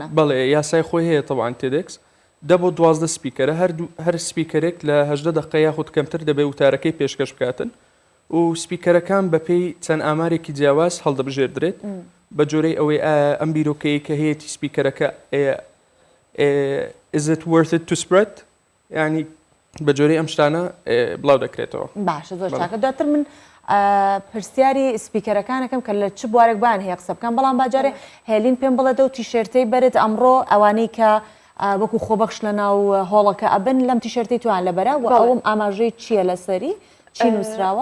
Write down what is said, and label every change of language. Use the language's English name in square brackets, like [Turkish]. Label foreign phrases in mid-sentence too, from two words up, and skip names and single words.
[Central Kurdish] بەڵێ یاسای خۆی هەیە طبعاً تێدێکس 10 بۆ 12 سپیکەرە هەر سپیکەرێک لە 18 دقیقە یاخود کەمتر دەبێت وتارەکەی پێشکەش بکاتن و سپیکەرەکان بەپێی چەند ئامارێکی جیاواز هەڵدەبژێردرێت بە جۆرەی ئەوەی ئەم بیرۆکەیە کە هەیەی سپیکەرەکە [English] is it worth it to spread [Central Kurdish] ینی بە جۆرەی ئەم شتانە بڵاو دەکرێتەوە باشە زۆر چاکە دواتر من پرسیاری سپیکەرەکانەکەم کە لە چ بوارێک بان هەیە قسە بکەم بەڵام باجارێ هێلین پێم بڵێتە و تیشێرتەی بەرێت ئەمڕۆ ئەوانەی کە وەکو خۆبەخش لە ناو هۆڵەکە ئەبن لەم تیشێرتەی توان لەبەرە و ئەوم ئاماژەی چییە لەسەری چی نووسراوە